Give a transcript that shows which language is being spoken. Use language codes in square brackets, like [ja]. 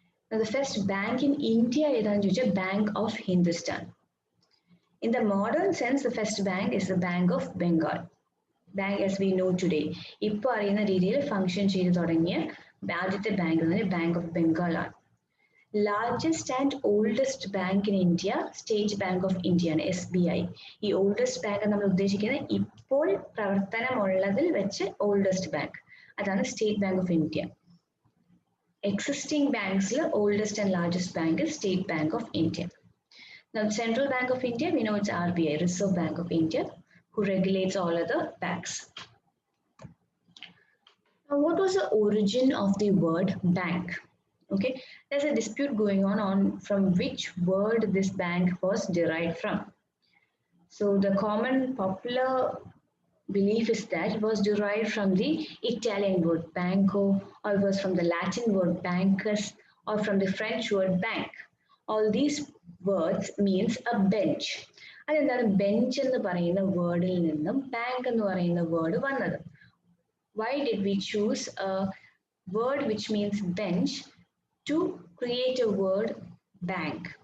[en] Now, the first bank in India is the Bank of Hindustan. In the modern sense, the first bank is the Bank of Bengal. Bank as we know today. [ml] ഇപ്പോൾ അറിയുന്ന രീതിയിൽ function ചെയ്തു തുടങ്ങിയ ആദ്യത്തെ bank എന്ന് പറഞ്ഞാൽ bank of Bengal ആണ്. [en] Largest and oldest bank in India state bank of India ആണ്, SBI. [ml] ഈ ഓൾഡസ്റ്റ് ബാങ്ക് നമ്മൾ ഉദ്ദേശിക്കുന്നത് ഇപ്പോൾ പ്രവർത്തനമുള്ളതിൽ വെച്ച് ഓൾഡസ്റ്റ് ബാങ്ക്, അതാണ് state bank of India. [en] Existing banks, oldest and largest bank is State Bank of India. Now, the Central Bank of India, we know it's RBI, Reserve Bank of India, who regulates all other banks. Now, what was the origin of the word bank? Okay, there's a dispute going on from which word this bank was derived from. So, the common popular belief is that it was derived from the Italian word banco, or it was from the Latin word bancus, or from the French word bank. All these words means a bench. [ml] അതെന്താണ് bench എന്ന് പറയുന്ന വേർഡിൽ നിന്നും bank എന്ന് പറയുന്ന word വന്നത്? [en] Why did we choose a word which means bench to create a word bank?